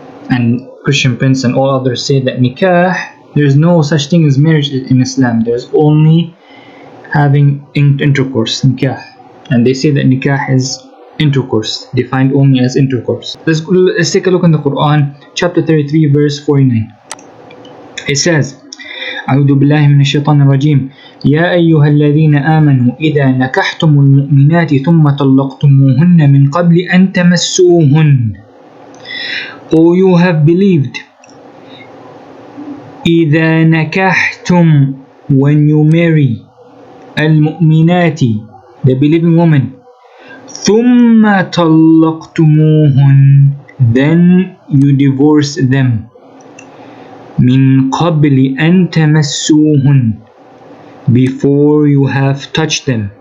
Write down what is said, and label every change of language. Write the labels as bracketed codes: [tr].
[en] And Christian Prince and all others say that Nikah, there's no such thing as marriage in Islam. There's only having intercourse, Nikah. And they say that Nikah is intercourse, defined only as intercourse. Let's take a look in the Quran, chapter 33, verse 49. It says, [ar] أعوذ بالله من الشيطان الرجيم يا أيها الذين آمنوا إذا نكحتم المؤمنات ثم طلقتموهن من قبل أن تمسوهن. [en] O you have believed, [ar] إذا نكحتم, [en] when you marry, المؤمنات, the believing woman, [ar] ثم طلقتموهن, [en] then you divorce them, [ar] من قبل أن تمسوهن, [en] before you have touched them.